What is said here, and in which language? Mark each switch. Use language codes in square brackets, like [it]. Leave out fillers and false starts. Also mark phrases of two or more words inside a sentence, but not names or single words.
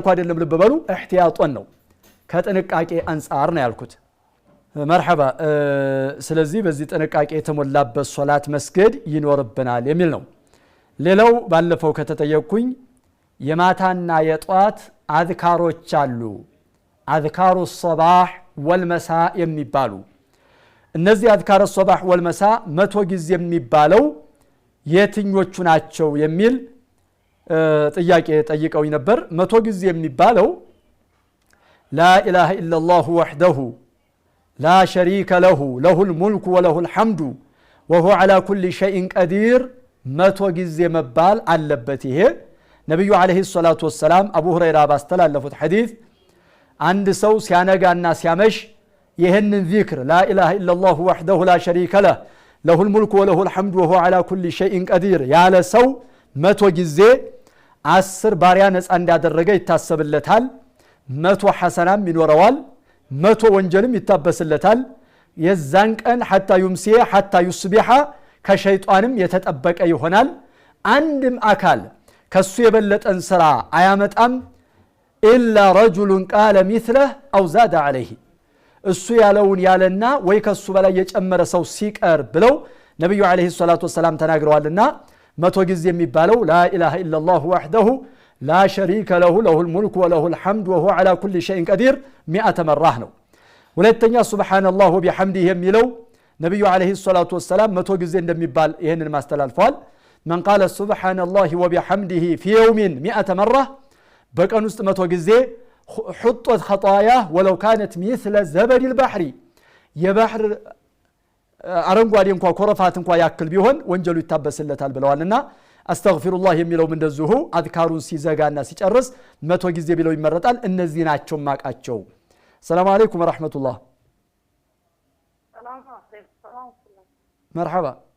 [am] አይደለም፣ ልብ በሉ። እህቲያጦን ነው ከጥንቃቄ አንጻር ነው ያልኩት። መርሐባ። ስለዚህ በዚህ ጥንቃቄ የተሞላበት ሶላት መስገድ ይኖርብናል የሚል ነው። ሌላው ባለፈው ከተጠየቅኩኝ የማታና የጧት አዝካሮች አሉ፣ [ar] أذكار الصباح والمساء [am] የሚባሉ። እነዚህ [ar] أذكار الصباح والمساء [am] 100 ጊዜ የሚባለው የትኞቹ ናቸው የሚል ጥያቄ ጠይቀውኝ ነበር። 100 ጊዜ የሚባለው [ar] لا إله إلا الله وحده لا شريك له له الملك وله الحمد وهو على كل شيء قدير [am] 100 ጊዜ መባል አለበት። ይሄ ነብዩ [ar] عليه الصلاة والسلام [am] አቡ ሁረይራ ባስተላለፉት ሐዲስ አንድ ሰው ሲያነጋና ሲያመሽ ይሄንን ዚክር [ar] لا إله إلا الله وحده لا شريك له له الملك وله الحمد وهو على كل شيء قدير [am] ያለ ሰው 100 ጊዜ 10 ባሪያ ነፃ እንዳደረገ ይታሰብለታል። 100 ሐሰናም ይኖረዋል፣ 100 ወንጀልም ይታበስለታል። የዛን ቀን [ar] حتى يمسي حتى يصبح [am] ከሸይጣንም የተጠበቀ ይሆናል። አንድም አካል ከሱ የበለጠን ስራ አያመጣም። [ar] إلا رجل قال مثله أو زاد عليه [am] እሱ ያለውን ያለና ወይ ከሱ በላይ የጨመረ ሰው ሲቀር ብለው ነብዩ [ar] عليه الصلاة والسلام [am] ተናግረዋልና [ar] 100 ጊዜ የሚባለው لا إله إلا الله وحده لا شريك له له الملك وله الحمد وهو على كل شيء قدير 100 مرة [am] ነው። ሁለተኛ [ar] سبحان الله وبحمده [am] የሚለው ነብዩ [ar] عليه الصلاة والسلام [am] 100 ጊዜ እንደሚባል ይሄንን ማስተላልፈዋል። [ar] من قال سبحان الله وبحمده في يوم 100 مرة [am] በቀን ውስጥ 100 ጊዜ [ar] حطت خطاياه ولو كانت مثل زبد البحر የባህር [am] አረንጓዴ እንኳን ኮረፋት እንኳን ያክል ቢሆን ወንጀሉ ይታበስለታል ብለዋልና አስተግፊሩላህ የሚለውም እንደዚሁ አዝካሩን ሲዘጋና ሲጨርስ 100 ጊዜ ቢለው ይመረጣል። እነዚህ ናቸው ማቃቸው። [ar] السلام عليكم ورحمة الله። [am] መርሐባ።